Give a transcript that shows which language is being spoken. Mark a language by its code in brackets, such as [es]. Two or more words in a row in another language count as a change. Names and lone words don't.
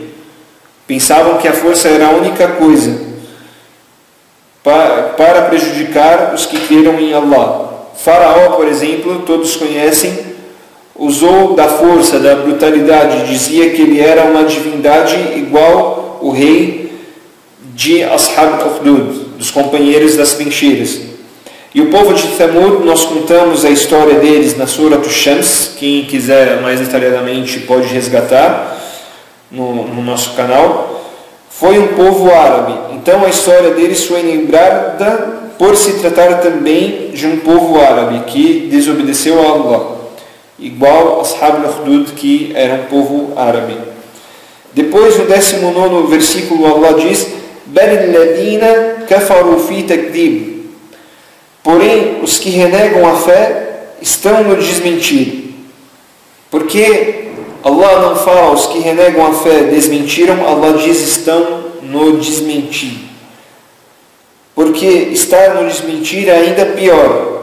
[pt] Pensavam que a força era a única coisa para prejudicar os que creram em Allah. Faraó, por exemplo, todos conhecem, usou da força, da brutalidade, dizia que ele era uma divindade igual o rei de Ashab al-Ukhdud, dos companheiros das trincheiras. E o povo de Thamud, nós contamos a história deles na Surah Ash-Shams. Quem quiser mais detalhadamente pode resgatar no nosso canal. Foi um povo árabe, então a história deles foi lembrada por se tratar também de um povo árabe que desobedeceu a Allah, igual Ashab al-Ukhdud, que era um povo árabe. Depois, no 19º versículo, Allah diz: [ar] بل الذين كفروا في تكذيب. [pt] Porém, os que renegam a fé estão no desmentir. Porque Allah não fala os que renegam a fé desmentiram, Allah diz estão no desmentir. Porque estar no desmentir é ainda pior.